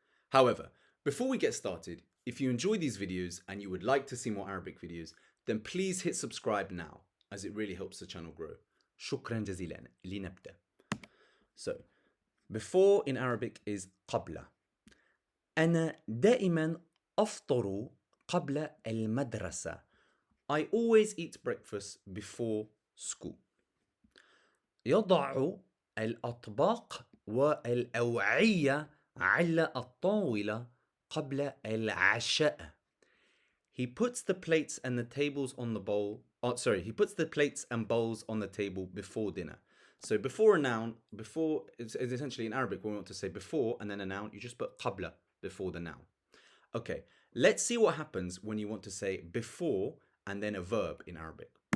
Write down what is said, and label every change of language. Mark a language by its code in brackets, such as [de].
[en] However, before we get started, if you enjoy these videos and you would like to see more Arabic videos, then please hit subscribe now, as it really helps the channel grow. [ar] شكرا جزيلا. لنبدأ. [en] So, before in Arabic is قبل. [ar] أنا دائما أفطر قبل المدرسة. [en] I always eat breakfast before school. [ar] يضع الأطباق والأوعية على الطاولة قبل العشاء. [en] He puts the plates and the tables on the bowl. He puts the plates and bowls on the table before dinner. So before a noun, before it's essentially in Arabic when we want to say before and then a noun, you just put qabla before the noun. Okay, let's see what happens when you want to say before and then a verb in Arabic.